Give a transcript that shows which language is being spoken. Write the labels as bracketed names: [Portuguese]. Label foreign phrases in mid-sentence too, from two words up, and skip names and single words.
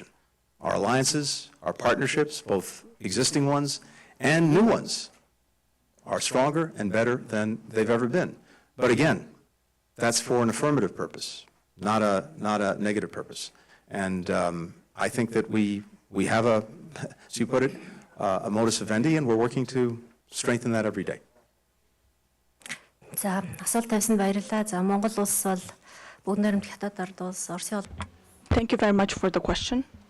[English] Our alliances, our partnerships, both existing ones and new ones, are stronger and better than they've ever been. But again, that's for an affirmative purpose, not a negative purpose. And I think that we have a, as you put it, a [Latin] modus vivendi, [English] and we're working to strengthen that every day. [Mongolian] За асуулт тавьсанд баярлалаа. За Монгол улс бол бүгд найрамд хятад ард улс Оросын [English] Thank you very much for the question.